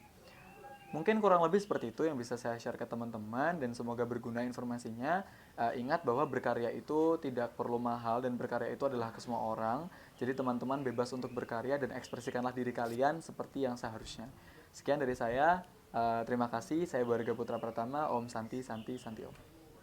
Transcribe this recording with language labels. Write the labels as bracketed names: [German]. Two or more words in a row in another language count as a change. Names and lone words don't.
[Indonesian] Mungkin kurang lebih seperti itu yang bisa saya share ke teman-teman, dan semoga berguna informasinya. Ingat bahwa berkarya itu tidak perlu mahal dan berkarya itu adalah ke semua orang. Jadi teman-teman bebas untuk berkarya dan ekspresikanlah diri kalian seperti yang seharusnya. Sekian dari saya. Terima kasih. Saya Boy Arga Putra Pratama. [Sanskrit] Om Santi Santi Santi Om.